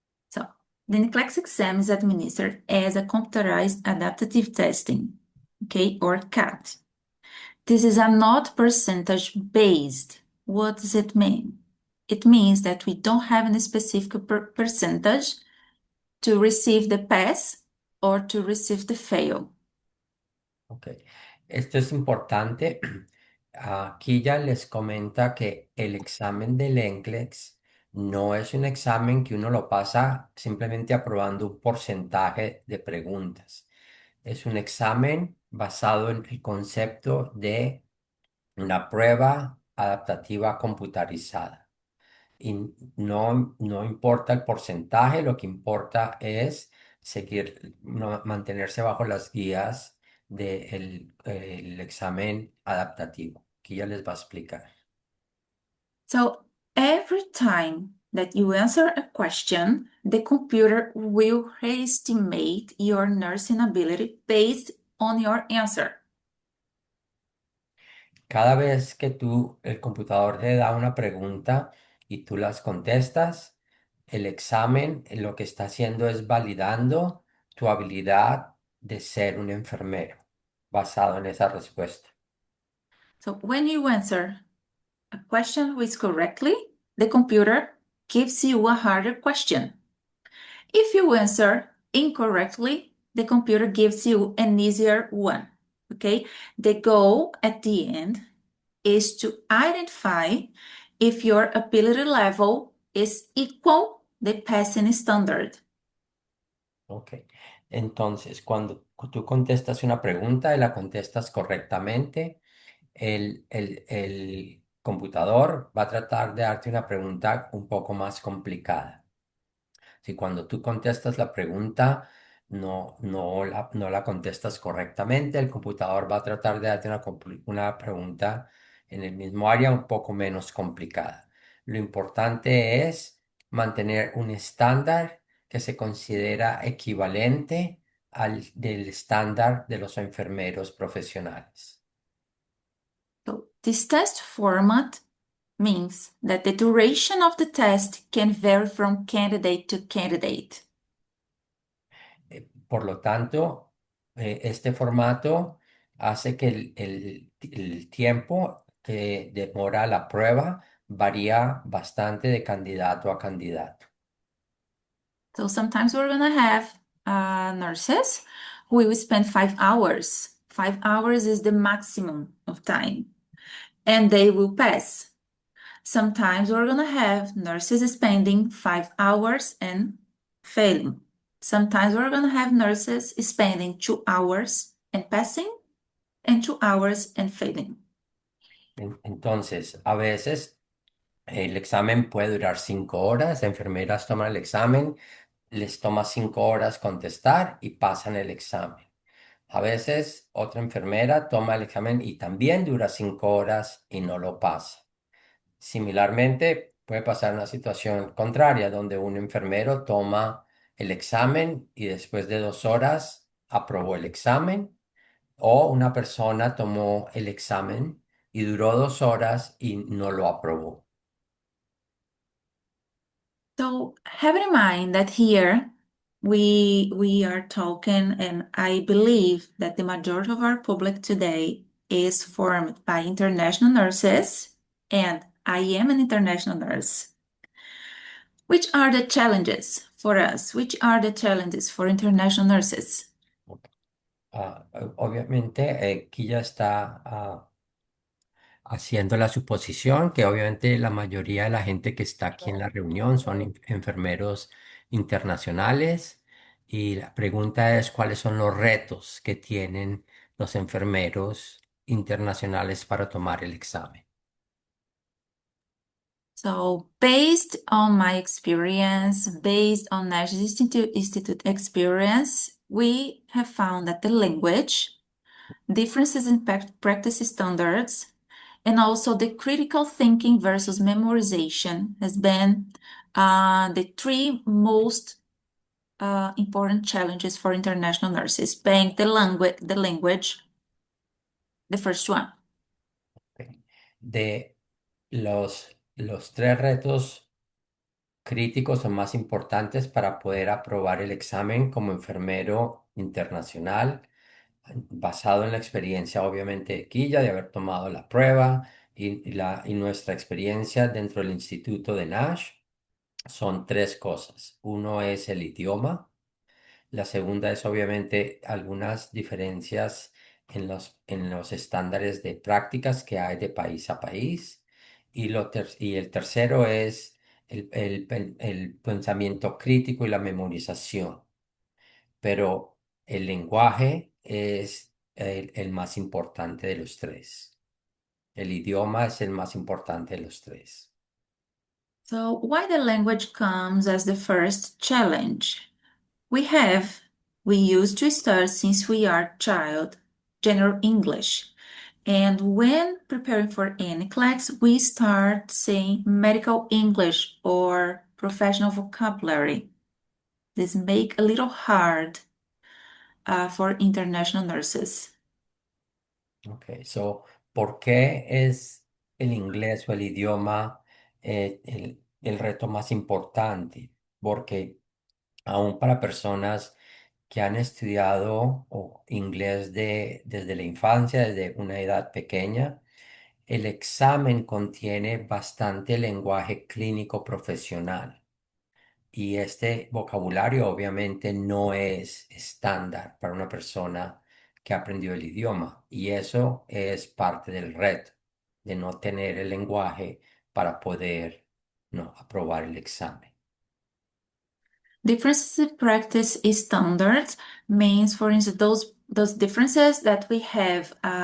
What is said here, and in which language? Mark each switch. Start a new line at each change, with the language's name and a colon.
English: So, the NCLEX exam is administered as a computerized adaptive testing, okay, or CAT. This is a not percentage based. What does it mean? It means that we don't have any specific percentage to receive the pass or to receive the fail.
Spanish: Ok, esto es importante. Aquí ya les comenta que el examen del NCLEX no es un examen que uno lo pasa simplemente aprobando un porcentaje de preguntas. Es un examen basado en el concepto de una prueba adaptativa computarizada. Y no importa el porcentaje, lo que importa es seguir, mantenerse bajo las guías del el examen adaptativo, que ya les va a explicar.
English: So every time that you answer a question, the computer will estimate your nursing ability based on your answer.
Spanish: Cada vez que el computador te da una pregunta y tú las contestas, el examen lo que está haciendo es validando tu habilidad de ser un enfermero basado en esa respuesta.
English: So when you answer a question with correctly, the computer gives you a harder question. If you answer incorrectly, the computer gives you an easier one. Okay? The goal at the end is to identify if your ability level is equal the passing standard. Ok.
Spanish: Entonces, cuando tú contestas una pregunta y la contestas correctamente, el computador va a tratar de darte una pregunta un poco más complicada. Si cuando tú contestas la pregunta no la contestas correctamente, el computador va a tratar de darte una pregunta en el mismo área un poco menos complicada. Lo importante es mantener un estándar que se considera equivalente al del estándar de los enfermeros profesionales.
English: So this test format means that the duration of the test can vary from candidate to candidate.
Spanish: Por lo tanto, este formato hace que el tiempo que demora la prueba varía bastante de candidato a candidato.
English: So sometimes we're gonna have nurses who will spend 5 hours. 5 hours is the maximum of time, and they will pass. Sometimes we're gonna have nurses spending 5 hours and failing. Sometimes we're gonna have nurses spending 2 hours and passing, and 2 hours and failing.
Spanish: Entonces, a veces el examen puede durar 5 horas, enfermeras toman el examen, les toma 5 horas contestar y pasan el examen. A veces otra enfermera toma el examen y también dura 5 horas y no lo pasa. Similarmente, puede pasar una situación contraria, donde un enfermero toma el examen y después de 2 horas aprobó el examen, o una persona tomó el examen y duró 2 horas y no lo aprobó.
English: So have in mind that here we are talking, and I believe that the majority of our public today is formed by international nurses, and I am an international nurse. Which are the challenges for us? Which are the challenges for international nurses? Ok.
Spanish: Obviamente, aquí ya está haciendo la suposición que obviamente la mayoría de la gente que está aquí en la reunión son enfermeros internacionales y la pregunta es cuáles son los retos que tienen los enfermeros internacionales para tomar el examen.
English: So, based on my experience, based on National Institute experience, we have found that the language, differences in practice standards, and also the critical thinking versus memorization has been the three most important challenges for international nurses, being the language, the first one. Ok.
Spanish: De los tres retos críticos o más importantes para poder aprobar el examen como enfermero internacional, basado en la experiencia obviamente de Quilla, de haber tomado la prueba y nuestra experiencia dentro del Instituto de Nash, son tres cosas. Uno es el idioma. La segunda es obviamente algunas diferencias en los estándares de prácticas que hay de país a país. Y el tercero es el pensamiento crítico y la memorización. Pero el lenguaje es el más importante de los tres. El idioma es el más importante de los tres.
English: So, why the language comes as the first challenge? We used to start since we are child, general English. And when preparing for NCLEX, we start saying medical English or professional vocabulary. This make a little hard for international nurses.
Spanish: Ok, so, ¿por qué es el inglés o el idioma el reto más importante? Porque aún para personas que han estudiado inglés desde la infancia, desde una edad pequeña, el examen contiene bastante lenguaje clínico profesional. Y este vocabulario obviamente no es estándar para una persona que aprendió el idioma. Y eso es parte del reto, de no tener el lenguaje para poder, no, aprobar el examen.
English: Differences in practice standards means, for instance, those differences that we have.